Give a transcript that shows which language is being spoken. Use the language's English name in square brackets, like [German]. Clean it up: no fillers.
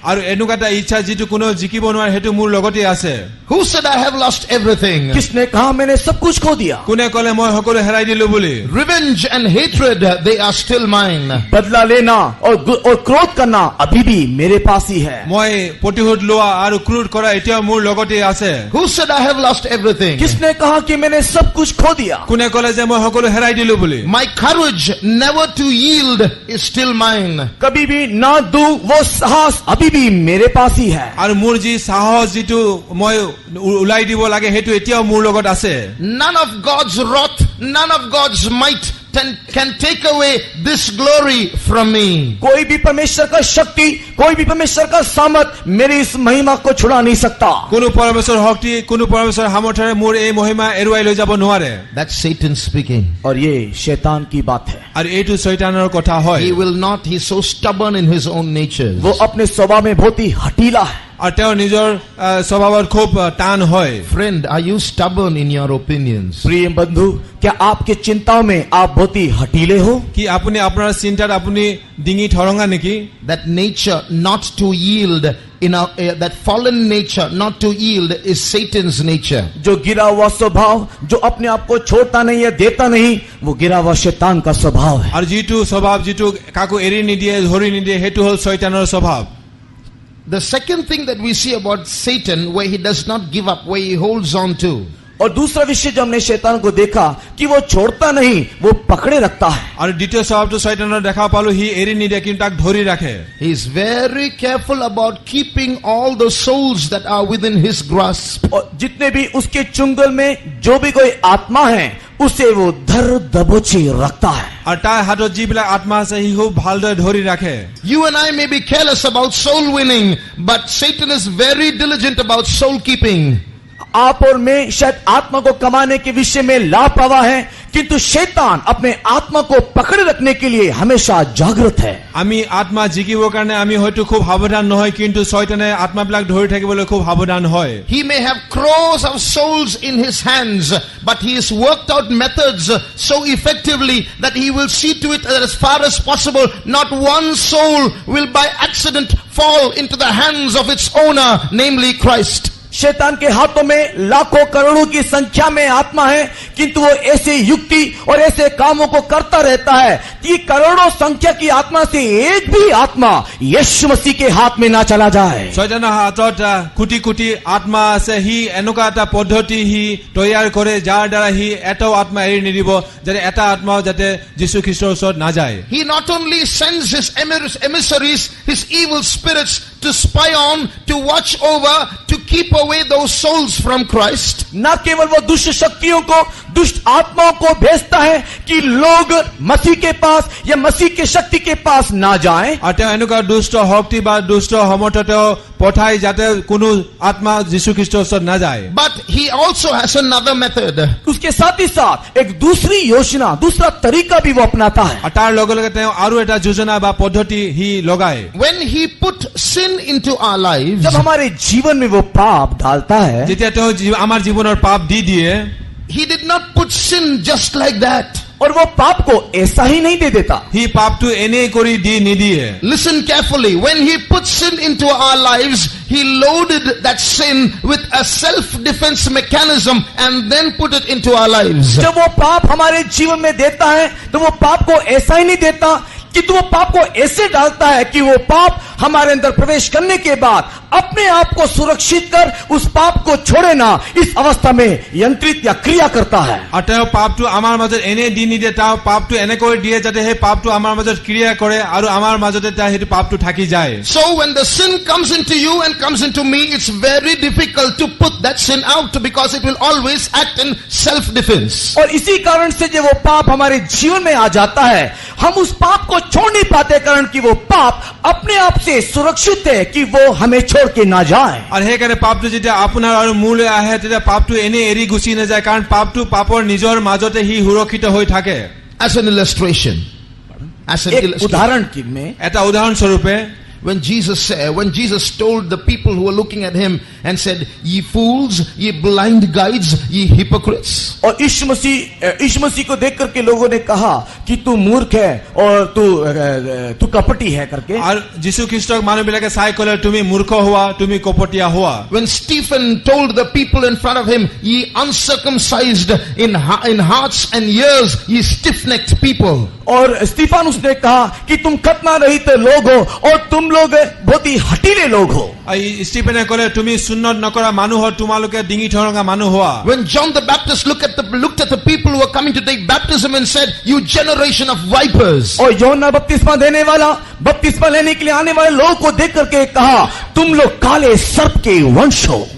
[Assamese] আৰু এনেকুৱা এটা ইচ্ছা যিটো কোনো জিকিব নোৱাৰে সেইটো মোৰ লগতে আছে। [English] Who said I have lost everything? [Hindi] किसने कहा मैंने सब कुछ खो दिया? [Assamese] কোনে ক'লে মই সকলো হেৰাই দিলো বুলি? [English] Revenge and hatred, they are still mine. [Hindi] बदला लेना और क्रोध करना अभी भी मेरे पास ही है। [Assamese] মই প্ৰতিশোধ লোৱা আৰু ক্ৰোধ কৰা এতিয়াও মোৰ লগতে আছে। [English] Who said I have lost everything? [Hindi] किसने कहा कि मैंने सब कुछ खो दिया? [Assamese] কোনে ক'লে যে মই সকলো হেৰাই দিলো বুলি? [English] My courage never to yield is still mine. [Hindi] कभी भी ना दूं वो साहस अभी भी मेरे पास ही है। [Assamese] আৰু মোৰ যি সাহস যিটো মই উলাই দিব লাগে সেইটো এতিয়াও মোৰ লগত আছে। [English] None of God's wrath, none of God's might can take away this glory from me. [Hindi] कोई भी परमेश्वर का शक्ति, कोई भी परमेश्वर का सामर्थ मेरी इस महिमा को छुड़ा नहीं सकता। [Assamese] কোনো পৰমেশ্বৰ শক্তি, কোনো পৰমেশ্বৰ সামৰ্থৰে মোৰ এই মহিমা এৰুৱাই লৈ যাব নোৱাৰে। [English] That's Satan speaking. [Hindi] और ये शैतान की बात है। [Assamese] আৰু এইটো শয়তানৰ কথা হয়। [English] He will not, he's so stubborn in his own nature. [Hindi] वो अपने स्वभाव में बहुत ही हठीला है। [Assamese] আৰু তেওঁ নিজৰ স্বভাৱত খুব টান হয়। [English] Friend, are you stubborn in your opinions? [Hindi] प्रिय बंधु, क्या आपके चिंताओं में आप बहुत ही हठीले हो? [Assamese] কি আপুনি আপোনাৰ চিন্তাত আপুনি ডিঙি ঠৰঙা নেকি? [English] That nature not to yield, that fallen nature not to yield is Satan's nature. [Hindi] जो गिरा हुआ स्वभाव, जो अपने आप को छोड़ता नहीं है, देता नहीं, वो गिरा हुआ शैतान का स्वभाव है। [Assamese] আৰু যিটো স্বভাৱ যিটো কাকো এৰি নিদিয়ে, ধৰি নিদিয়ে, সেইটো হ'ল শয়তানৰ স্বভাৱ। [English] The second thing that we see about Satan, where he does not give up, where he holds on to, [Hindi] और दूसरा विषय जो हमने शैतान को देखा कि वो छोड़ता नहीं, वो पकड़े रखता है। [Assamese] আৰু দ্বিতীয় স্বভাৱটো শয়তানৰ দেখা পালো, সি এৰি নিদিয়ে কিন্তু তাক ধৰি ৰাখে। [English] he is very careful about keeping all the souls that are within his grasp. [Hindi] और जितने भी उसके चुंगल में जो भी कोई आत्मा है उसे वो धर दबोचे रखता है। [Assamese] আৰু তাৰ হাতত যিবিলাক আত্মা আছে সি খুব ভালদৰে ধৰি ৰাখে। [English] You and I may be careless about soul winning, but Satan is very diligent about soul keeping. [Hindi] आप और मैं शायद आत्मा को कमाने के विषय में लापरवाह है, किंतु शैतान अपने आत्मा को पकड़े रखने के लिए हमेशा जागृत है। [Assamese] আমি আত্মা জিকিবৰ কাৰণে আমি হয়তো খুব সাৱধান নহয় কিন্তু শয়তানে আত্মাবিলাক ধৰি থাকিবলৈ খুব সাৱধান হয়। [English] He may have crores of souls in his hands, but he has worked out methods so effectively that he will see to it that as far as possible not one soul will by accident fall into the hands of its owner, namely Christ. [Hindi] शैतान के हाथों में लाखों करोड़ों की संख्या में आत्मा है, किंतु वो ऐसे युक्ति और ऐसे कामों को करता रहता है कि करोड़ों संख्या की आत्मा से एक भी आत्मा यीशु मसीह के हाथ में ना चला जाए। [Assamese] শয়তানৰ হাতত কোটি কোটি আত্মা আছে, সি এনেকুৱা এটা পদ্ধতি সি তৈয়াৰ কৰে যাৰ দ্বাৰা সি এটাও আত্মা এৰি নিদিব, যাতে এটা আত্মাও যাতে যীশু খ্ৰীষ্টৰ ওচৰত না যায়। [English] He not only sends his emissaries, his evil spirits to spy on, to watch over, to keep away those souls from Christ. [Hindi] न केवल वो दुष्ट शक्तियों को, दुष्ट आत्माओं को भेजता है कि लोग मसीह के पास या मसीह के शक्ति के पास ना जाएं, [Assamese] আৰু তেওঁ এনেকুৱা দুষ্ট শক্তি বা দুষ্ট সমৰ্থ তেওঁ পঠাই যাতে কোনো আত্মা যীশু খ্ৰীষ্টৰ ওচৰত নাযায়। [English] But he also has another method. [Hindi] उसके साथ ही साथ एक दूसरी योजना, दूसरा तरीका भी वो अपनाता है। [Assamese] আৰু তাৰ লগে লগে তেওঁ আৰু এটা যোজনা বা পদ্ধতি সি লগায়। [English] When he put sin into our lives, [Hindi] जब हमारे जीवन में वो पाप डालता है, [Assamese] যেতিয়া তেওঁ আমাৰ জীৱনৰ পাপ দি দিয়ে, [English] he did not put sin just like that. [Hindi] और वो पाप को ऐसा ही नहीं दे देता। [Assamese] সি পাপটো এনেই কৰি দি নিদিয়ে। [English] Listen carefully. When he put sin into our lives, he loaded that sin with a self-defense mechanism and then put it into our lives. [Hindi] जब वो पाप हमारे जीवन में देता है तो वो पाप को ऐसा ही नहीं देता कि वो पाप को ऐसे डालता है कि वो पाप हमारे अंदर प्रवेश करने के बाद अपने आप को सुरक्षित कर उस पाप को छोड़े ना, इस अवस्था में यंत्रित या क्रिया करता है। [Assamese] আৰু তেওঁ পাপটো আমাৰ মাজত এনেই দি নিদিয়ে, তেওঁ পাপটো এনেকৈ দিয়ে যাতে সেই পাপটো আমাৰ মাজত ক্ৰিয়া কৰে আৰু আমাৰ মাজতে সেইটো পাপটো থাকি যায়। [English] So when the sin comes into you and comes into me, it's very difficult to put that sin out because it will always act in self-defense. [Hindi] और इसी कारण से जब वो पाप हमारे जीवन में आ जाता है, हम उस पाप को छोड़ नहीं पाते, कारण कि वो पाप अपने आप से सुरक्षित है कि वो हमें छोड़ के ना जाए। [Assamese] আৰু সেইকাৰণে পাপটো যেতিয়া আপোনাৰ আৰু মোলৈ আহে তেতিয়া পাপটো এনেই এৰি গুচি নাযায়, কাৰণ পাপটো পাপৰ নিজৰ মাজতে সি সুৰক্ষিত হৈ থাকে। [English] As an illustration. As an [Hindi] एक [English] illustration. [Hindi] उदाहरण में [Assamese] এটা উদাহৰণ স্বৰূপে [English] When Jesus told the people who were looking at him and said, "Ye fools, ye blind guides, ye hypocrites." [Hindi] और यीशु मसीह को देख करके लोगों ने कहा कि तू मूर्ख है और तू कपटी है करके। [Assamese] আৰু যীশু খ্ৰীষ্টক মানুহবিলাকে চাই ক'লে তুমি মূৰ্খ হোৱা, তুমি কপটীয়া হোৱা। [English] When Stephen told the people in front of him, "Ye uncircumcised in hearts and ears, ye stiff-necked people." [Hindi] और स्टीफानुस ने कहा कि तुम खतना रहित लोग हो और तुम लोग बहुत ही हटीले लोग हो। [Assamese] ষ্টিফেনে ক'লে তুমি সুন্নত নকৰা মানুহ হয়, তোমালোকে ডিঙি ঠৰঙা মানুহ হোৱা। [English] When John the Baptist looked at the people who were coming to take baptism and said, "You generation of vipers." [Hindi] और यूहन्ना बपतिस्मा देने वाला, बपतिस्मा लेने के लिए आने वाले लोगों को देख करके कहा, तुम लोग काले सर्प के वंश हो।